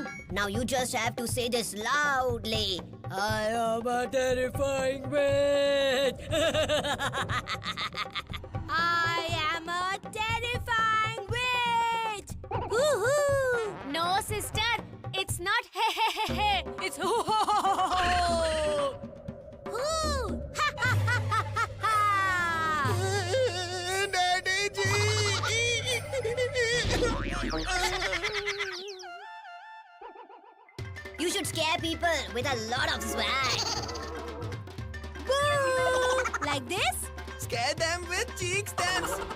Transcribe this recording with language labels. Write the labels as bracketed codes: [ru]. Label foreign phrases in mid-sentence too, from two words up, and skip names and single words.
[en] Now you just have to say this loudly. I am a terrifying witch. I am a terrifying witch. Woohoo! No, sister, it's not he he he he. It's ho ho ho ho ho. Hoo! Ha ha ha ha ha ha! Daddy G. You should scare people with a lot of swag. Boo! Like this? Scare them with Cheek Stands.